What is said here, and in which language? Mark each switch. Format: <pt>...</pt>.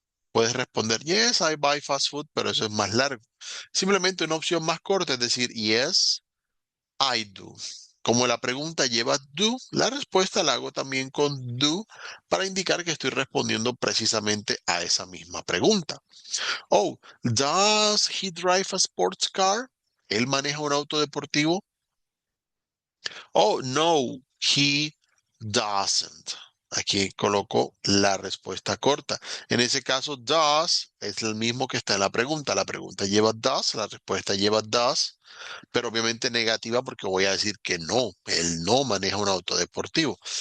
<es>Puedes responder,</es> <en>yes, I buy fast food,</en> <es>pero eso es más largo. Simplemente una opción más corta es decir,</es> <en>yes, I do.</en> <es>Como la pregunta lleva do, la respuesta la hago también con do para indicar que estoy respondiendo precisamente a esa misma pregunta.</es> <en>Oh, does he drive a sports car?</en> <es>¿Él maneja un auto deportivo?</es> <en>Oh, no, he doesn't.</en> <es>Aquí coloco la respuesta corta. En ese caso, does es el mismo que está en la pregunta. La pregunta lleva does, la respuesta lleva does, pero obviamente negativa porque voy a decir que no, él no maneja un auto deportivo.</es>